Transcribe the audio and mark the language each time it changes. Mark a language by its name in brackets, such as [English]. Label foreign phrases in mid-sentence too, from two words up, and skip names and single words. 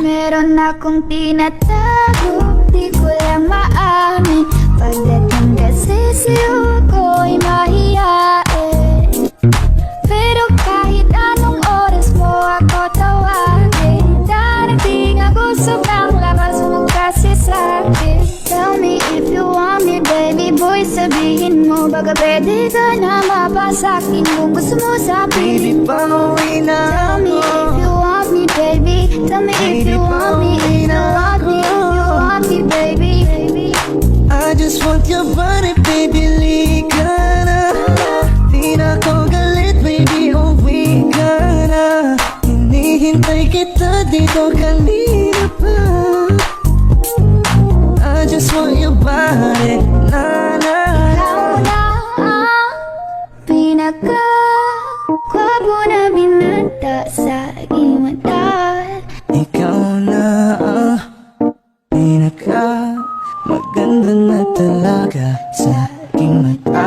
[Filipino] Meron akong tinatago, di ko lang maamin. Pagdating kasi sa'yo ko'y mahiyain. Pero kahit anong oras mo ako tawagin, darating ako sobrang lakas mo kasi sa'kin. [English] Tell me if you want me, baby boy, [Filipino] sabihin mo. Baga pwede ka na mapasakin kung gusto mo sa Baby, piling ko. pauwi na [English] Tell me [Filipino] ako. [English] if you want me, baby. Tell me if you want me, if you want me, if you want me, baby. I just want your body, baby, [Filipino] lika na. Di na ako galit, baby, uwi ka na. Hinihintay kita dito kanina pa. [English] I just want your body, na na na. [Filipino] Ikaw na ang pinaka-gwapo na binata sa aking mata. Ikaw na ang pinaka maganda na talaga sa aking mata.